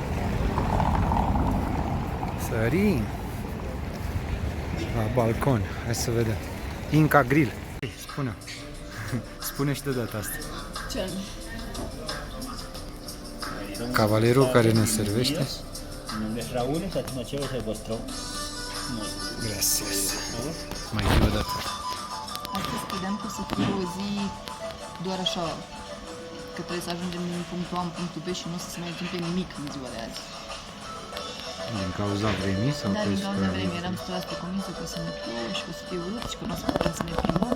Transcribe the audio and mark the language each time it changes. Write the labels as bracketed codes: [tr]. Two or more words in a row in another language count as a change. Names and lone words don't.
[ro] Sărim. La balcon. Hai să vedem. Inca Grill. Spune. Spune și de data asta. Ce anume? Cavalerul care ne servește. [es] Mi nombre es Raúl, esta noche es el vuestro. Gracias. [ro] Mai fi o dată. Astăzi credeam că o să fie o zi doar așa, că trebuie să ajungem din punctul A în punctul B și nu o să se mai întâmple nimic în ziua de azi. Din cauza vremii sau Dar pe din cauza supraviețuire? vremii eram 100% convinsă că o să ne plouă și că o să fie urât și că nu o să putem să ne plimbăm.